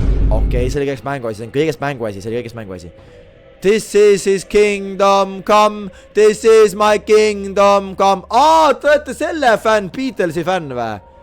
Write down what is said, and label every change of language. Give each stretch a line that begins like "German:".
Estonian: Okei, see oli kõigest mänguasi.
English: This is his kingdom come. This is my kingdom come.
Estonian: Te olete selle fänn, Beatlesi fänn või?